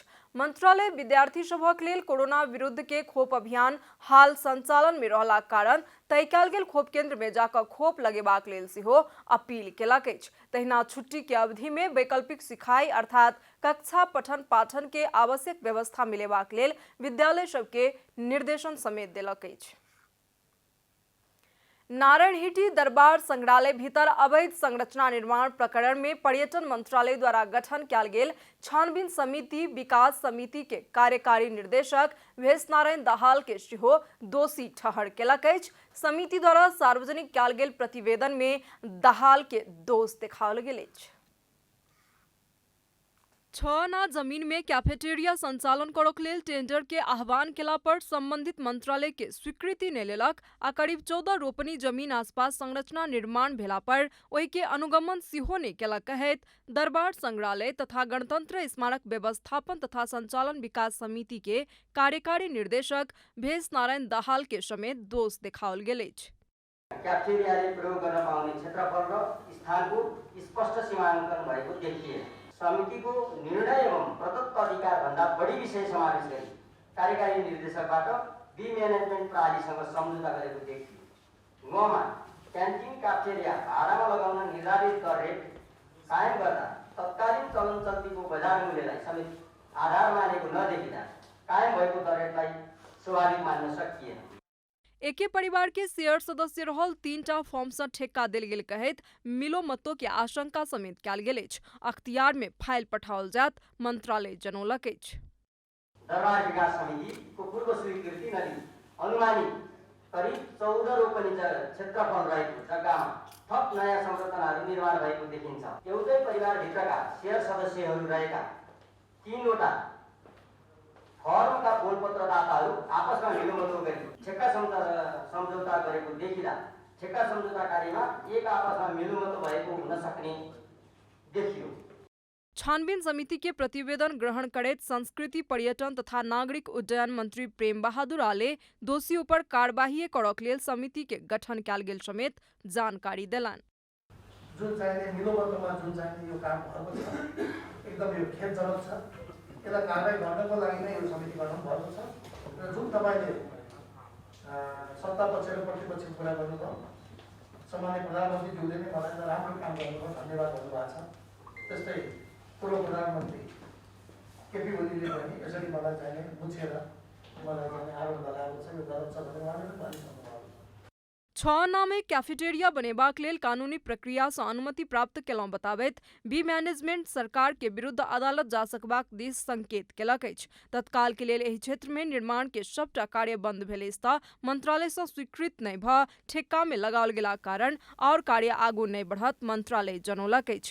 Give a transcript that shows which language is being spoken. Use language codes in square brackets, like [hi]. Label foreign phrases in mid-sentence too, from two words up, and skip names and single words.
[mai] मंत्रालय विद्यार्थी सभक लेल कोरोना विरुद्ध के खोप अभियान हाल संचालन में रहलाक कारण तय कयल गेल खोप केंद्र में जाकर खोप लगेबाक लेल सेहो अपील केलक अछि। तहिना छुट्टी के अवधि में वैकल्पिक सिखाई अर्थात कक्षा पठन पाठन के आवश्यक व्यवस्था मिलेबाक लेल विद्यालय सबके निर्देशन समेत देलक अछि। नारायणहिटी दरबार संग्रहालय भीतर अवैध संरचना निर्माण प्रकरण में पर्यटन मंत्रालय द्वारा गठन कयल गेल छानबीन समिति विकास समिति के कार्यकारी निर्देशक भेषनारायण दाहाल के सेहो दोषी ठहर केलक अछि। समिति द्वारा सार्वजनिक कयल गेल प्रतिवेदन में दाहाल के दोष देखाओल गेल अछि। 6 आना जमीन में कैफेटेरिया संचालन करक लेल टेंडर के आह्वान केला पर संबंधित मंत्रालय के स्वीकृति नहि लेलक आ करीब 14 रोपनी जमीन आसपास संरचना निर्माण भेला पर ओहि के अनुगमन सेहो नहि केलक कहैत दरबार संग्रहालय तथा गणतंत्र स्मारक व्यवस्थापन तथा संचालन विकास समिति के कार्यकारी निर्देशक भेषनारायण दाहाल के समेत दोष देखाओल गेल अछि। [ne] क्याफेटेरियाले प्रयोग गर्न पाउने क्षेत्रफल र स्थानको स्पष्ट सीमाङ्कन भएको देखिए समितिको निर्णय एवं प्रदत्त अधिकार भन्दा बढी विषय समावेश गरी कार्यकारी निर्देशकबाट बी म्यानेजमेन्ट प्रणालीसँग सम्झौता गरेको देखियो। 9 मा क्यान्टिन क्याफेटेरिया भाडामा लगाउन निर्धारित दर रेट कायम गर्दा तत्कालीन चलन चल्तीको बजार मूल्यलाई समेत आधार मानेको नदेखिँदा कायम भएको दर रेटलाई स्वाभाविक मान्न सकिएन। [mai] एके परिवार के शेयर सदस्य रहल 3टा फॉर्म से ठेक्का देल गेल कहैत मिलोमतो के आशंका समेत कयल गेल अछि। अख्तियार में फाइल पठाओल जात मंत्रालय जनौलक अछि। [ne] दरबार विकास समिति को पूर्व स्वीकृति नदी अनुमानित करीब 14 रोपनी क्षेत्रफल रहेको जग्गामा थप नयाँ संरचनाहरू निर्माण भएको देखिन्छ। एउटै परिवारभित्रका शेयर सदस्यहरू रहेका 3वटा फर्मका बोलपत्रदाताहरू आपसमा मिलोमतो गरी ठेक्का सम्झौता गरेको देखिँदा ठेक्का सम्झौता कार्यमा एक आपसमा मिलोमतो भएको हुन सक्ने देखियो। [mai] छानबीन समिति के प्रतिवेदन ग्रहण करैत संस्कृति पर्यटन तथा नागरिक उड्डयन मंत्री प्रेम बहादुर आले दोषियों पर कार्यवाही करक लेल समिति के गठन कयल गेल समेत जानकारी देलनि। [ne] जुन चाहिने मिलोबन्दमा जुन चाहिने यो काम भएको छ एकदम यो खेदजनक छ। यसलाई कारबाही गर्नको लागि नै यो समिति गठन भएको छ र जुन तपाईँले सत्ता पक्ष र प्रतिपक्षको कुरा गर्नुभयो सामान्य प्रधानमन्त्रीज्यूले नै मलाई त राम्रो काम गर्नुभयो धन्यवाद भन्नुभएको छ। त्यस्तै पूर्व प्रधानमन्त्री केपी ओलीले पनि यसरी मलाई चाहिने बुझेर मलाई चाहिने आरोप लगाएको छ। यो गलत छ भने उहाँले पनि भनिसक्नु। [mai] 6 नामे कैफेटेरिया बनेबाक लेल कानूनी प्रक्रिया से अनुमति प्राप्त केलहुँ बताबैत बी मैनेजमेंट सरकार के विरुद्ध अदालत जा सकबाक दिस संकेत केलक अछि। तत्काल के लेल एहि क्षेत्र में निर्माण के सबटा कार्य बंद भेल स्था मंत्रालय से स्वीकृत नहीं भ ठेक्का में लगाओल गेला कारण और कार्य आगू नहीं बढ़त मंत्रालय जनौलक अछि।